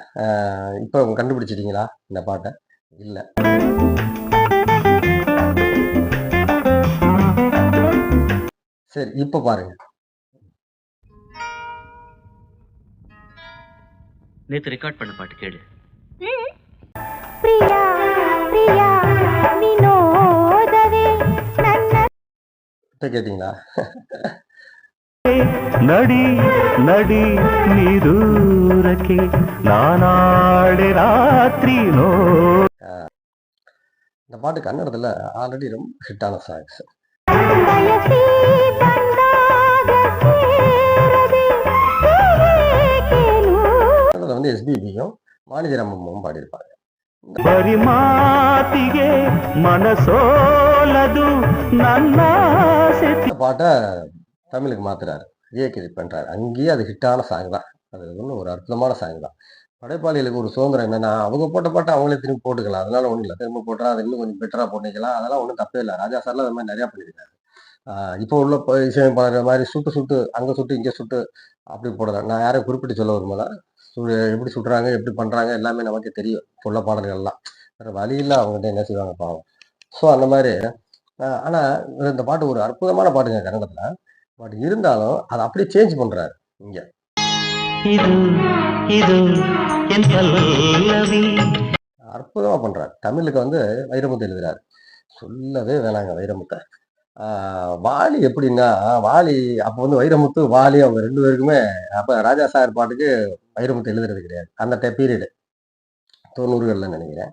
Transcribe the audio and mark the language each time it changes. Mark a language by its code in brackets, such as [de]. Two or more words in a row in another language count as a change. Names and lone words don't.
[ta] இப்ப கண்டுபிடிச்சிட்டீங்களா இந்த பாட்ட? இல்ல. சரி இப்ப பாருங்க. நேத்து ரெக்கார்ட் பண்ண பாட்டு கேளு. [kn] ಪ್ರಿಯಾ ಪ್ರಿಯಾ ವಿನೋದವೇ ನನ್ನ [ta] இப்ப கேட்டீங்களா? [kn] ನಡಿ ನಡಿ ನಿದೂರಕ್ಕೆ ನಾನಾಡೆ ರಾತ್ರಿ ನೋ. [ta] இந்த பாட்டு கன்னடத்துல ஆல்ரெடி ரொம்ப ஹிட்டான சாங்ஸ். [kn] ಬಯಸಿ ಬಂದಾಗ ಸೇರದೆ ಏಕೇನು [ta] கன்னடத்துல வந்து எஸ்பிபியும், வாணிஜராமமும் பாடியிருப்பாங்க. [kn] ಬರಿ ಮಾತಿಗೆ ಮನಸೋಲದು ನನ್ನ ಆಸೆ. [ta] இந்த பாட்ட தமிழுக்கு மாத்துறாரு. ரீக்ரியேட் பண்றாரு. அங்கேயே அது ஹிட்டான சாங் தான். அது ஒண்ணும் ஒரு அற்புதமான சாங் தான். படைப்பாளிகளுக்கு ஒரு சுதந்திரம் என்னன்னா, அவங்க போட்ட பாட்ட அவங்களே திரும்பி போட்டுக்கலாம். அதனால ஒண்ணும் இல்ல. திரும்ப போட்டா அது இன்னும் கொஞ்சம் பெட்டரா பண்ணிக்கலாம். அதெல்லாம் ஒண்ணும் தப்பே இல்ல. ராஜா சார்லாம் அது மாரி நெறைய பண்ணியிருக்காரு. இப்போ உள்ள இசையமைப்பாளர் மாரி சுட்டு, சுட்டு அங்க சுட்டு, இங்க சுட்டு அப்படி போடல. நான் யாரையும் குறிப்பிட்டு சொல்ல விரும்பல. எப்படி சுடுறாங்க, எப்படி பண்றாங்க எல்லாமே நமக்கு தெரியும். இப்போ உள்ள பாடல்கள்லாம். வேற வழி இல்ல அவங்ககிட்ட என்ன செய்வாங்க பாவம். ஸோ அந்த மாரி ஆனா இந்த பாட்டு ஒரு அற்புதமான பாட்டுங்க கன்னடத்துல. பட் இருந்தாலும் அத அப்படியே சேஞ்ச் பண்றாரு இங்க. [kn] ಇದು ಇದು ಎನ್ ಪಲ್ಲವಿ. [ta] அற்புதமா பண்றாரு. தமிழுக்கு வந்து வைரமுத்து எழுதுறாரு. சொல்லவே வேணாங்க வைரமுத்த. ஆ வாலி எப்படின்னா, வாலி அப்ப வந்து வைரமுத்து, வாலி அவங்க 2 பேருக்குமே அப்ப ராஜா சார் பாட்டுக்கு வைரமுத்து எழுதுறது கிடையாது. அந்த பீரியடு 90கள்ல நெனைக்கிறேன்.